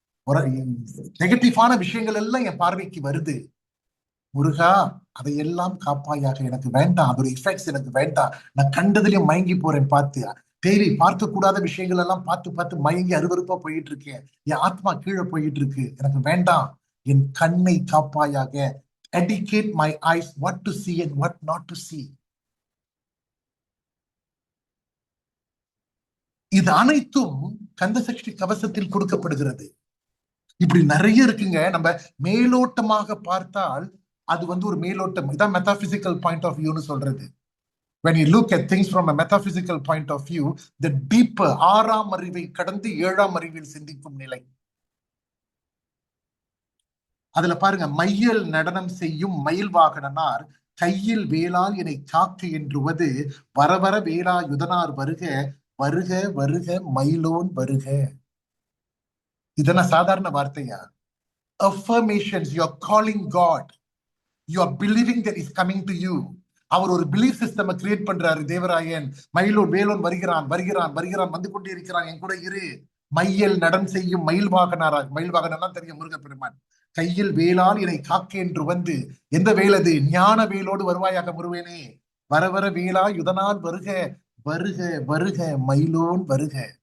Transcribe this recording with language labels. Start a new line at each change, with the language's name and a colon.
Tamil: ஒரு நெகட்டிவான விஷயங்கள் எல்லாம் என் பார்வைக்கு வருது. முருகா, அதையெல்லாம் காப்பாயாக, எனக்கு வேண்டாம், அதோட இஃபெக்ட்ஸ் எனக்கு வேண்டாம். நான் கண்டதுலயும் மயங்கி போறேன் பார்த்து. தேவை பார்க்க கூடாத விஷயங்கள் எல்லாம் பார்த்து பார்த்து மயங்கி அருவருப்பா போயிட்டு இருக்கேன். என் ஆத்மா கீழே போயிட்டு இருக்கு, எனக்கு வேண்டாம். என் கண்ணை காப்பாயாக.
English: educate my eyes what to see and what not to see.
Tamil: இது அனைத்தும் கந்த சஷ்டி கவசத்தில் கொடுக்கப்படுகிறது. இப்படி நிறைய இருக்குங்க. நம்ம மேலோட்டமாக பார்த்தால் அது ஒரு மேலோட்டம். இதான் மெட்டாபிசிக்கல் பாயிண்ட் ஆஃப் வியூன்னு சொல்றது.
English: when you look at things from a metaphysical point of view, the deeper,
Tamil: ஆறாம் அறிவை கடந்து ஏழாம் அறிவில் சிந்திக்கும் நிலை. அதுல பாருங்க, மையல் நடனம் செய்யும் மயில் வாகனனார் கையில் வேளால் என்னை காக்கு என்றுவது வரவர வேளா யுதனார் வருக வருக வருக மயிலோன் வருக. இதென்ன சாதாரண வார்த்தையா?
English: affirmations, you are calling God, you are believing that is coming to you.
Tamil: அவர் ஒரு பிலீஃப் சிஸ்டம் கிரியேட் பண்றாரு தேவராயன். மயிலோன் வேலோன் வருகிறான் வருகிறான் வருகிறான், வந்து கொண்டே இருக்கிறான், என் கூட இரு. மையல் நடன் செய்யும் மயில் வாகனாராக, மயில் வாகனம் தெரியும், முருகப்பெருமான். கையில் வேளால் என்னை காக்க என்று வந்து, எந்த வேல் அது? ஞான வேலோடு வருவாயாக முருவேனே. வர வர வேளா யுதனால் வருக வருக வருக மயிலோன் வருக.